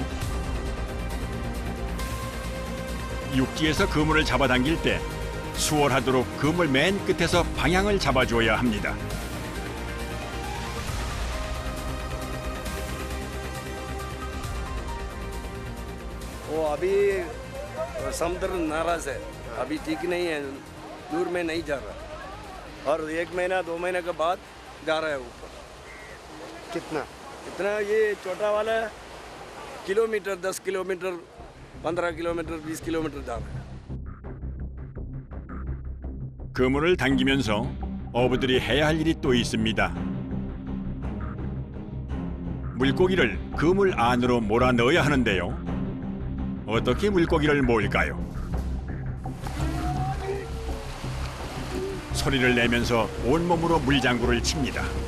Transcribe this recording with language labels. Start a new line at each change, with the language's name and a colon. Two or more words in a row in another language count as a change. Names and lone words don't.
Korean: 육지에서 그물을 잡아당길 때 수월하도록 그물 맨 끝에서 방향을 잡아줘야 합니다.
Hindi: वो अभी समुद्र नाराज है, अभी ठीक नहीं है, दूर में नहीं जा रहा और 1 महीना 2 महीने के बाद जा रहा है ऊपर। कितना? इतना ये छोटा वाला किलोमीटर 10 किलोमीटर 15 किलोमीटर 20 किलोमीटर जा रहा है।
Korean: 그물을 당기면서 어부들이 해야 할 일이 또 있습니다. 물고기를 그물 안으로 몰아 넣어야 하는데요. 어떻게 물고기를 모을까요? 소리를 내면서 온몸으로 물장구를 칩니다.